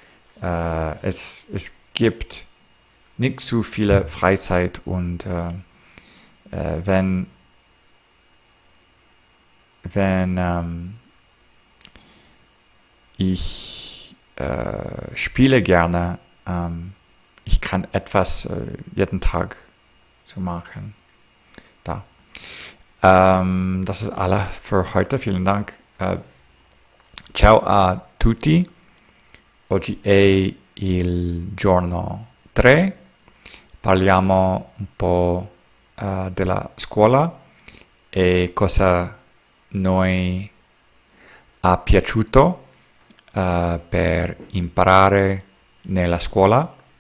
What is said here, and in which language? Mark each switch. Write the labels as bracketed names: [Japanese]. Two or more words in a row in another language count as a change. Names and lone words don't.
[German] Es gibt nicht so viele Freizeit und wenn ich spiele gerne, ich kann etwas jeden Tag zu machen. Da. Das ist alles für heute. Vielen Dank. [Italian] Ciao a tutti. Oggi è il giorno 3. Parliamo un po' della scuola e cosa noi ha piaciuto per imparare nella scuola